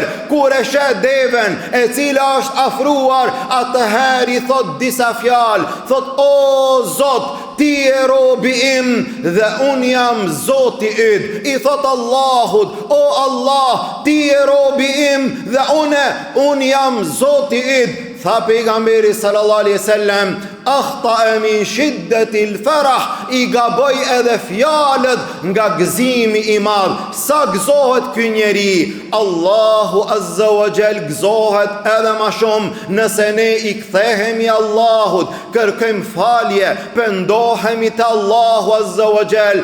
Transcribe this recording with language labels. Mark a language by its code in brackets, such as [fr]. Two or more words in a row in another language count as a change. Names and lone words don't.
[sq] Kur e sheh deven e cila është afruar, atëherë i thot disa fjalë, thot: o Zot, ti e robi im dhe unë jam Zoti yt. I thot Allahut: o Allah, ti e robi im dhe unë jam Zoti yt. Tha pejgamberi [ar] صلى الله عليه وسلم: أخطأ من شدة الفرح, [sq] i gaboj edhe fjalët nga gëzimi i madh. Sa gëzohet ky njeri, Allahu [ar] عز وجل [sq] gëzohet edhe më shumë nëse ne i kthehemi Allahut, kërkojmë falje, pendohemi te Allahu [ar] عز وجل.